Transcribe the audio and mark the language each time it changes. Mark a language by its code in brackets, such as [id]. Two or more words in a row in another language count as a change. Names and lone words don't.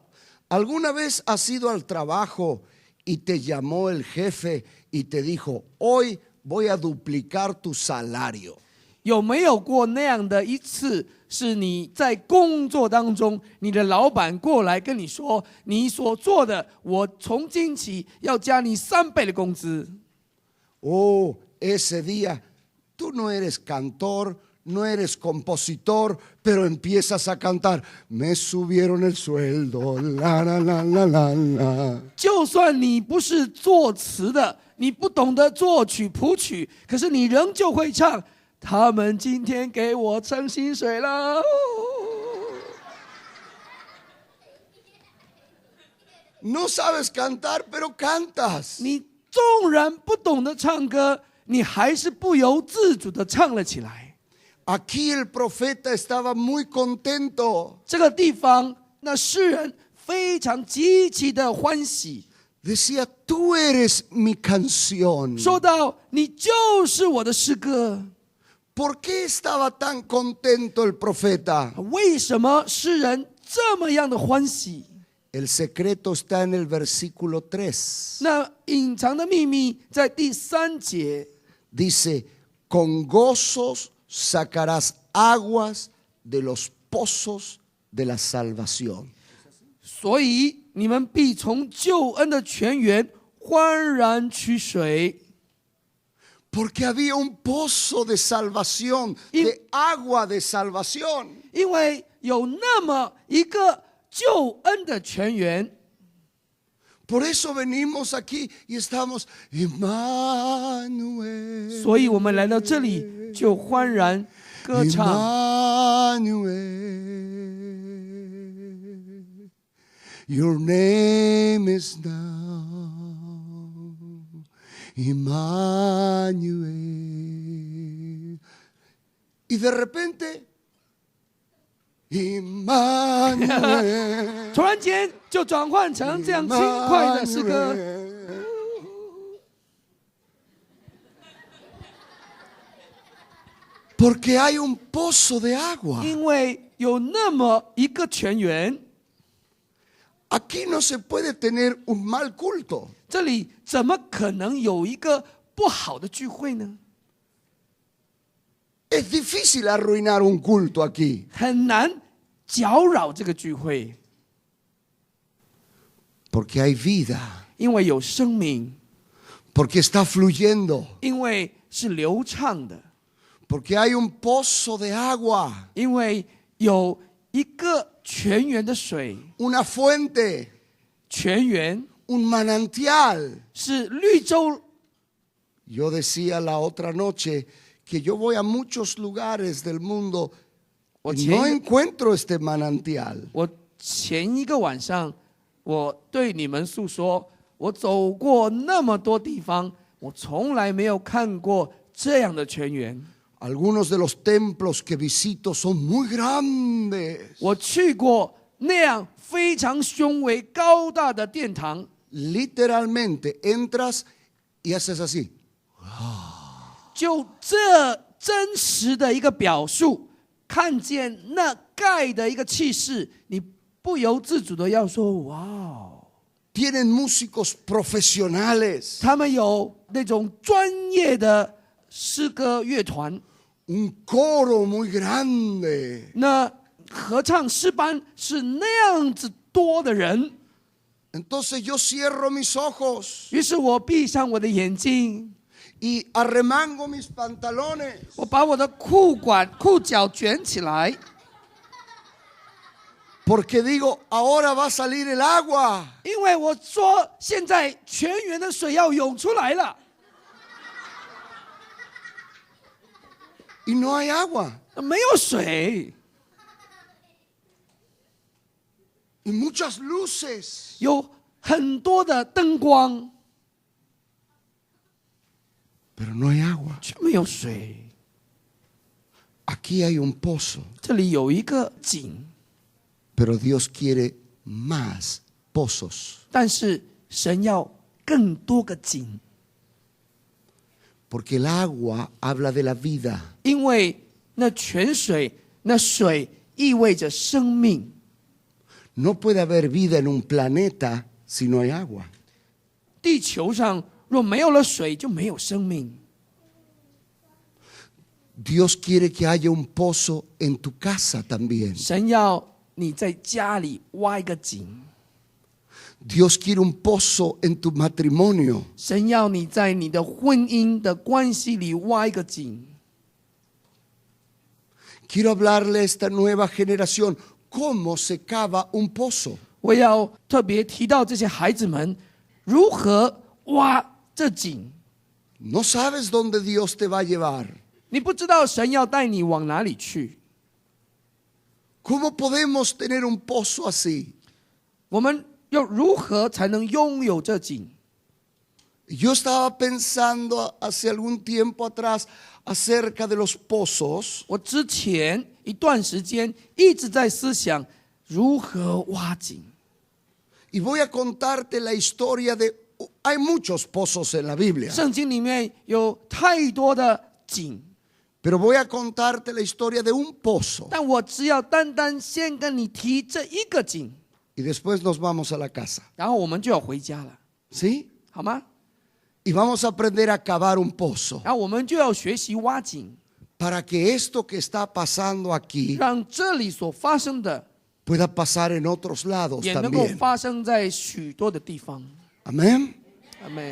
[es] ¿Alguna vez has ido al trabajo y te llamó el jefe y te dijo, hoy voy a duplicar tu salario? [zh] 有没有过那样的一次，是你在工作当中，你的老板过来跟你说，你所做的，我从今起要加你3倍的工资。 [es] Oh, ese día tú no eres cantor, no eres compositor, pero empiezas a cantar, me subieron el sueldo, la la la la la la. [zh] 就算你不是作词的，你不懂得作曲谱曲，可是你仍旧会唱。他们今天给我升薪水了。 [es] No sabes cantar, pero cantas. [zh] 你纵然不懂得唱歌，你还是不由自主的唱了起来。 [es] Aquí el profeta estaba muy contento. [zh] 这个地方，那诗人非常极其的欢喜， [es] Decía, tú eres mi canción. [zh] 说到你就是我的诗歌。 [es] ¿Por qué estaba tan contento el profeta? [zh] 为什么诗人这么样的欢喜？ [es] El secreto está en el versículo 3. [zh] 那隐藏的秘密在第3节， [es] Dice, con gozos sacarás aguas de los pozos de la salvación. [zh] 所以你们必从救恩的泉源欢然取水。 [es] Porque había un pozo de salvación, de agua de salvación. [zh] 因为有那么一个救恩的泉源， [es] Por eso venimos aquí y estamos, Emmanuel. [zh] 所以我们来到这里就欢然歌唱。 [en] Emmanuel, your name is now Emmanuel. [es] Y de repente, Emmanuel. [zh] 突然间就转换成这样轻快的诗歌。 [es] Porque hay un pozo de agua. [zh] 因为有那么一个泉源， [es] Aquí no se puede tener un mal culto. [zh] 这里怎么可能有一个不好的聚会呢？ [es] Es difícil arruinar un culto aquí. [zh] 很难搅扰这个聚会， [es] Porque hay vida. [zh] 因为有生命， [es] Porque está fluyendo. [zh] 因为是流畅的， [es] Porque hay un pozo de agua. [zh] 因为有一个泉源的水， [es] Una fuente. [zh] 泉源 [es] Un manantial. [zh] 是绿洲。 [es] Yo decía la otra noche que yo voy a muchos lugares del mundo y no encuentro este manantial. [zh] 我前一个晚上，我对你们诉说，我走过那么多地方，我从来没有看过这样的泉源。 [es] Algunos de los templos que visito son muy grandes. [zh] 我去过那样非常雄伟高大的殿堂， [es] Literalmente entras y haces así. [zh] 就这真实的一个表述，看见那盖的一个气势，你不由自主的要说：“哇哦！” [es] Tienen músicos profesionales. [zh] 他们有那种专业的诗歌乐团， [es] Un coro muy grande. [zh] 那合唱诗班是那样子多的人。 [es] Entonces yo cierro mis ojos [zh] 于是我闭上我的眼睛， [es] y arremango mis pantalones. [zh] 我把我的裤脚卷起来， [es] Porque digo, ahora va a salir el agua. [zh] 因为我说现在泉源的水要涌出来了， [es] Y no hay agua. [zh] 没有水， [es] Y muchas luces. [zh] 有很多的灯光， [es] Pero no hay agua. [zh] 却没有水。 [es] Aquí hay un pozo. [zh] 这里有一个井， [es] Pero Dios quiere más pozos. [zh] 但是神要更多个井， [es] Porque el agua habla de la vida. [zh] 因为那泉水，那水意味着生命。 [es] No puede haber vida en un planeta si no hay agua. [zh] 地球上若没有了水，就没有生命。 [es] Dios quiere que haya un pozo en tu casa también. [zh] 神要你在家里挖一个井， [es] Dios quiere un pozo en tu matrimonio. [zh] 神要你在你的婚姻的关系里挖一个井。 [es] Quiero hablarle a esta nueva generación cómo se cava un pozo. [zh] 我要特别提到这些孩子们如何挖这井。 [es] No sabes dónde Dios te va a llevar. [zh] 你不知道神要带你往哪里去。 [es] ¿Cómo podemos tener un pozo así? [zh] 我们又如何才能拥有这井？ [es] Yo estaba pensando hace algún tiempo atrás acerca de los pozos. [zh] 我之前一段时间一直在思想如何挖井。 [es] Y voy a contarte la historia de... Hay muchos pozos en la Biblia. [zh] 圣经里面有太多的井， [es] Pero voy a contarte la historia de un pozo. [zh] 但我只要单单先跟你提这一个井， [es] Y después nos vamos a la casa. [zh] 然后我们就要回家了， [es] ¿Sí? [zh] 好吗？ [es] Y vamos a aprender a cavar un pozo. [zh] 然后我们就要学习挖井， [es] Para que esto que está pasando aquí [zh] 让这里所发生的 [es] pueda pasar en otros lados [zh] 也能够 [es] también. [zh] 发生在许多的地方。 [es] Amén. [zh] 阿妹，